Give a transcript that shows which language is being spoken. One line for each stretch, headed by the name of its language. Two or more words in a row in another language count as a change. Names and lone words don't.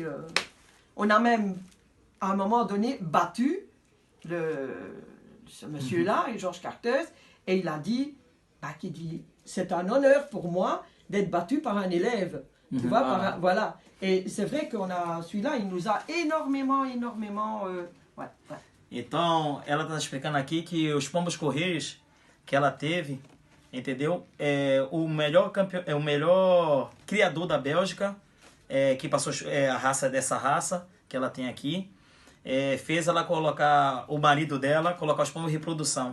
French: on a même, à un moment donné, battu ce monsieur-là, Georges Carteuse, et il a dit, c'est un honneur pour moi d'être battu par un élève. Tu vois, voilà. Et c'est vrai qu'on a, celui-là, il nous a énormément... ouais.
Portuguese: Então, ela está explicando aqui que os pombos correios que ela teve, entendeu? O melhor criador da Bélgica, que passou a raça dessa raça que ela tem aqui, fez ela colocar o marido dela, colocar os pombos em reprodução.